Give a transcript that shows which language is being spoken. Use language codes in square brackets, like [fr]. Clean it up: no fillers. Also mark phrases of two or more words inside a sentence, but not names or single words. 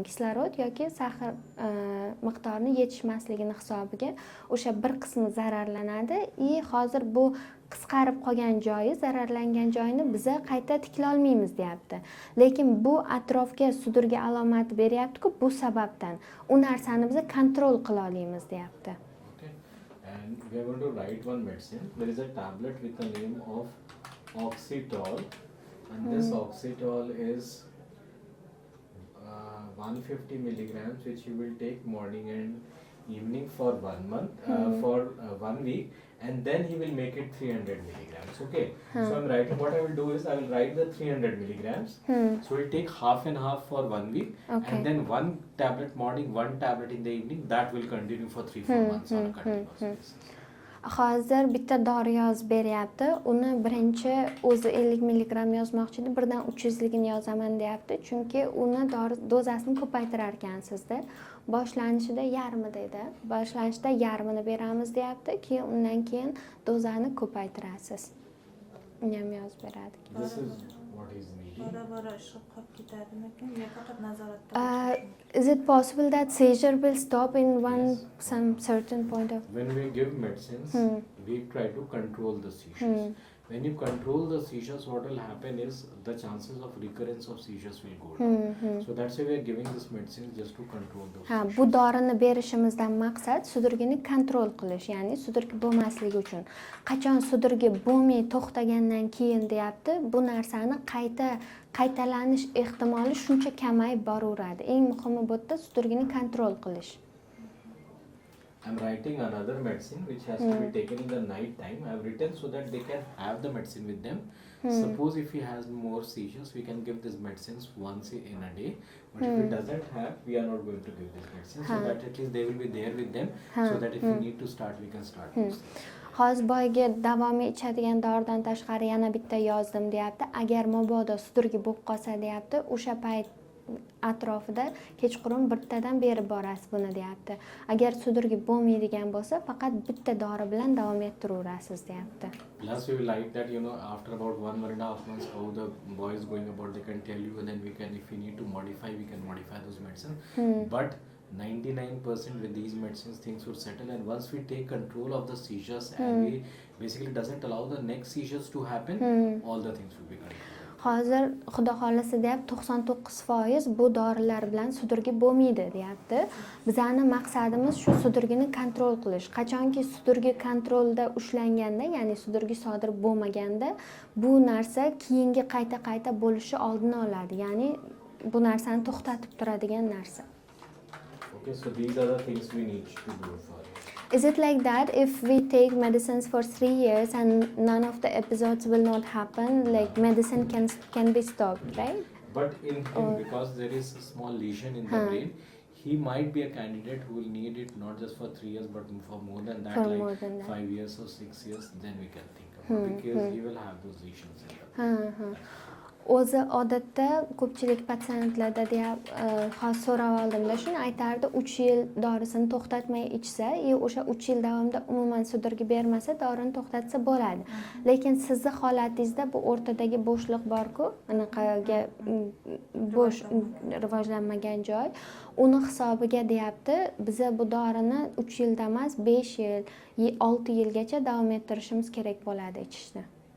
[uz] Kislorod yoki sahar miqdorini yetishmasligini hisobiga o'sha bir qismi zararlanadi. Hozir bu qisqarib qolgan joyi, zararlangan joyini biza qayta tiklay olmaymiz deyapti. Lekin bu atrofga sudurga alomat beryapti-ku, bu sababdan u narsani biza kontrol qila olamiz deyapti. [en] Okay. And we are going to write one medicine. There is a tablet with the name of Oxetol, and this Oxetol is 150 milligrams, which you will take morning and evening for 1 month, for 1 week, and then he will make it 300 milligrams. Okay. So I'm writing. What I will do is I will write the 300 milligrams. So we'll take half and half for 1 week, Okay. and then 1 tablet morning, 1 tablet in the evening. That will continue for 3-4 months on a continuous basis. [uz] Hozir bitta dori yozib beryapti. Uni birinchi o'zi 50 milligram yozmoqchi edi, birdan 300 ligini yozaman deyapti. Chunki uni dozasini ko'paytirar ekansizda. Boshlanishida yarmida edi. Boshlanishda yarmini beramiz deyapti, keyin undan keyin dozani ko'paytirasiz. Uni ham yozib beradi. [en] This is what is needed. [uz] Bora ishqib qolib ketadimikan? Yo faqat nazoratda. [en] Is it possible that seizure will stop in Yes. some certain point of? When we give medicines, we try to control the seizures. When you control the seizures, what will happen is the chances of recurrence of seizures will go down. So that's why we are giving this medicine just to control those seizures. [uz] Bu dorini berishimizdan maqsad sudurgini kontrol qilish, ya'ni sudurgi bo'lmasligi uchun. Qachon sudurgi bo'lmay to'xtagandan keyin deyapti, bu narsani qaytalanish ehtimoli shuncha kamayib boraveradi. Eng muhimi bu yerda sudurgini kontrol qilish. [en] I'm writing another medicine which has to be taken in the night time. I have written so that they can have the medicine with them. Suppose if he has more seizures, we can give these medicines once in a day. But if he doesn't have, we are not going to give this medicine. So that at least they will be there with them. So that if we need to start, we can start. [uz] Hozir boyagi davomiy ichadigan doridan tashqari yana bitta yozdim deyapti. Agar mabodo sudurgi bo'lib qolsa deyapti, o'sha payt atrofida kechqurun bittadan berib borasiz buni deyapti. Agar sudurgi bo'lmaydigan bo'lsa, faqat bitta dori bilan davom ettiraverasiz deyapti. [en] Plus we will like that, after about 1.5 months, how the boy is going about, they can tell you, and then we can, if we need to modify, we can modify those medicines. But 99% with these medicines, things would settle, and once we take control of the seizures and we basically doesn't allow the next seizures to happen, all the things will be controlled. [uz] Hozir xudo xolasa deyapti 99% bu dorilar bilan sudurgi bo'lmaydi deyapti. Bizning maqsadimiz shu sudurgini kontrol qilish. Qachonki sudurgi kontrolda ushlanganda, ya'ni sudurgi sodir bo'lmaganda, bu narsa keyingi qayta bo'lishi oldini oladi. Ya'ni bu narsani to'xtatib turadigan narsa. [en] Okay, so these are the things we need to do for it. Is it like that if we take medicines for 3 years and none of the episodes will not happen, like medicine can be stopped, right? But in him, because there is a small lesion in the brain, he might be a candidate who will need it not just for 3 years but for more than that, For like more than that. 5 years or 6 years, then we can think about because he will have those lesions in the brain. [uz] O'zi odatda ko'pchilik patsientlarda hozir so'rab oldimda shuni aytardi, 3 yil dorisini to'xtatmay ichsa, o'sha 3 yil davomida umuman sudurgi bermasa, dorini to'xtatsa bo'ladi. Lekin sizning holatingizda bu o'rtadagi bo'shliq bor-ku, anaqaga bo'sh rivojlanmagan joy, uni hisobiga deyapti, biz bu dorini 3 yilda emas, 5 yil, 6 yilgacha davom ettirishimiz kerak bo'ladi ichishni.